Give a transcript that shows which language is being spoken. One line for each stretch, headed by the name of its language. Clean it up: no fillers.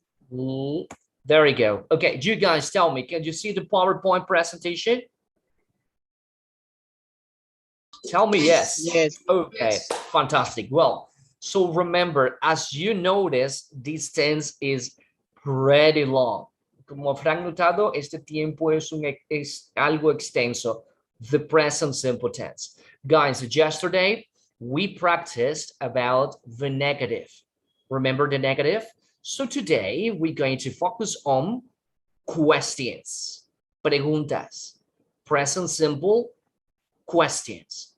English: There we go. Okay, you guys tell me, can you see the PowerPoint presentation? Tell me yes. Yes. Okay, Yes. fantastic. Well, so remember, as you notice, this tense is pretty long.
Spanish: Como habrán notado, este tiempo es algo extenso.
English: The present simple tense. Guys, yesterday we practiced about the negative. Remember the negative? So today we're going to focus on questions,
Spanish: preguntas,
English: present simple questions.